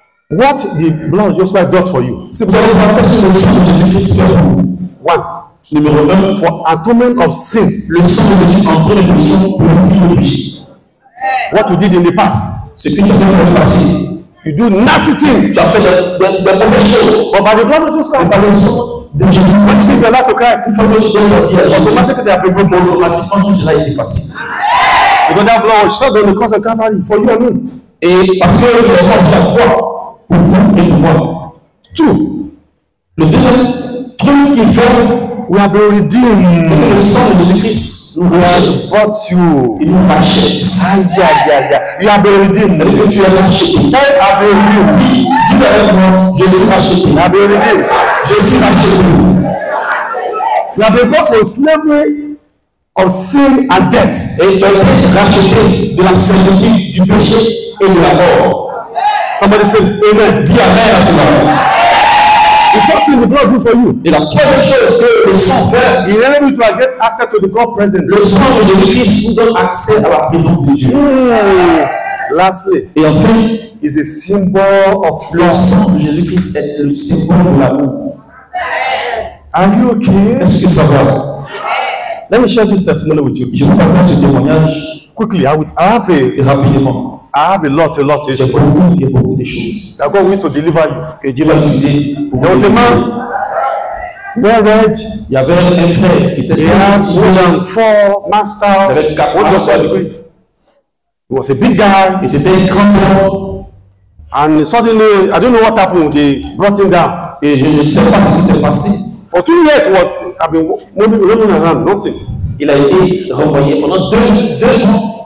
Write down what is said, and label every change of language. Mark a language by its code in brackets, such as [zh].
[en] What the blood of Jesus Christ does for you. [fr] Si vous allez voir qu'est-ce que le sang de Jésus-Christ fait pour vous. [en] One. [fr] Numéro 1, [en] for atonement of sins. [fr] Le sang de Jésus en prenant le sang pour la vie de péché. [en] What you did in the past. [fr] Ce que tu as fait dans le passé. [en] You do nasty things. [fr] Tu as fait des mauvaises choses. [en] But by the blood of Jesus Christ. [fr] Par le sang de Jésus. [en] When you give your life to Christ, [fr] Une fois que tu donnes la vie à Jésus, [en] automatically they are prepared. [fr] automatiquement tout cela est effacé. [en] Because that blood was shed on the cross of Calvary for you and me. [fr] Et parce que il est mort sur la croix pour vous et pour moi. [en] Two. [fr] Le deuxième truc qu'il fait, [en] we have been redeemed. [fr] le sang de Jésus-Christ nous rachète. [en] Bought you. [fr] Il nous rachète. [en] You have been redeemed. [fr] Et que tu es racheté. [en] Say, I have been redeemed. [fr] Dis avec moi, je suis racheté. [en] I have been redeemed. [fr] Je suis racheté. [en] You have been bought from slavery of sin and death. [fr] Et tu as été racheté de la servitude du péché et de la mort. [en] Somebody say, Amen. [fr] Dis amen à cela. [en] The third thing the blood do for you. [fr] Et la troisième chose que le sang fait, [en] He enables you to get access to the God presence. [fr] le sang de Jésus-Christ nous donne accès à la présence de Dieu. [en] Lastly, [fr] Et enfin, [en] is a symbol of [fr] le [en] love. [fr] sang de Jésus-Christ est le symbole de l'amour. [en] Are you okay? [fr] Est-ce que ça va? [en] Let me share this testimony with you. [fr] Je vous partage ce témoignage [en] Quickly, I have [fr] rapidement. [en] a lot to [fr] J'ai [en] share. [fr] beaucoup de choses [en] I'm going to deliver you. [fr] que Dieu va utiliser pour [en] There was a man, well read. [fr] Il y avait un frère qui était [en] He has more than 4 master, [fr] avec 4 [en] one doctor [fr] masters. [en] degree. He was a big guy, [fr] Et c'était un grand homme. [en] and suddenly, I don't know what happened. They brought him down. [fr] Et je ne sais pas ce qui s'est passé. [en] For 2 years, I've been running around, nothing. [fr] Il a été renvoyé pendant 2 ans.